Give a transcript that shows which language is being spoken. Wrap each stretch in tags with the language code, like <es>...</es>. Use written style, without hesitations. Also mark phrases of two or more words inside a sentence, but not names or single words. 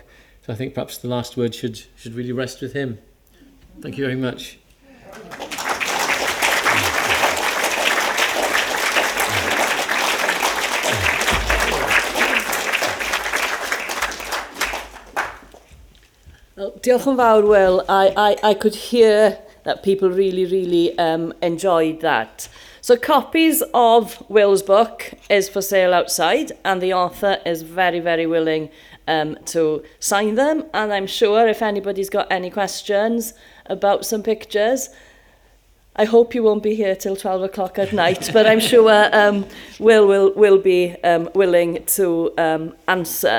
<en>So I think perhaps the last word should really rest with him. Thank you very much. Well,</en> <cy>diolch yn fawr, Will.</cy> <en>I could hear that people really enjoyed that. So copies of Will's book is for sale outside, and the author is very willing to sign them. And I'm sure if anybody's got any questions about some pictures, I hope you won't be here till 12 o'clock at night, but I'm sure Will be willing to answer.</en>